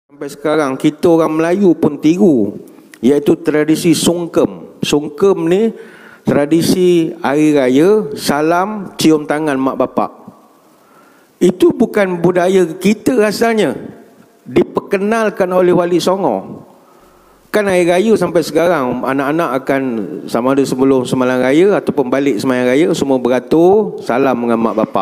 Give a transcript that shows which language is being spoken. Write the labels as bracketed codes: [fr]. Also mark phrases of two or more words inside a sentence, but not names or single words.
[ms] Sampai sekarang kita orang Melayu pun tiru, iaitu tradisi sungkem. Sungkem ni tradisi hari raya salam cium tangan mak bapak. Itu bukan budaya kita asalnya, diperkenalkan oleh Wali Songo. Kan hari raya sampai sekarang anak-anak akan sama ada sebelum sembahyang raya ataupun balik sembahyang raya semua beratur salam dengan mak bapak.